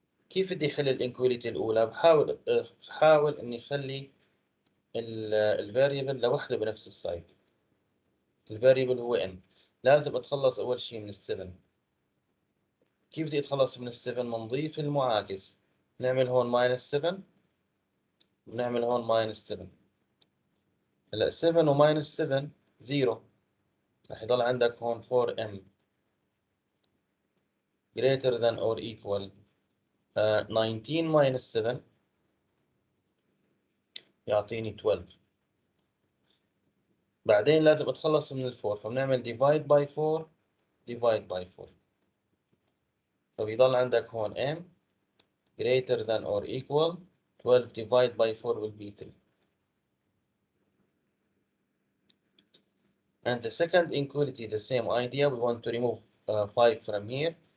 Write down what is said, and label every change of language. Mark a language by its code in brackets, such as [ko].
[ar] كيف بدي أحل الانكواليتي الأولى؟ بحاول إني أخلي الفاريبل لوحده بنفس السايد. الفاريبل هو n. لازم أتخلص أول شيء من ال7. كيف بدي أتخلص من ال7؟ بنضيف المعاكس. نعمل هون minus 7 ونعمل هون minus 7. هلا 7 و minus 7 0. رح يضل عندك هون [en] 4m greater than or equal 19 minus 7 [ar] يعطيني 12. بعدين لازم أتخلص من ال4 فبنعمل [en] divide by 4 divide by 4. [ar] فبيضل عندك هون [en] m greater than or equal 12 divided by 4 will be 3. And the second inequality, the same idea, we want to remove 5 from here.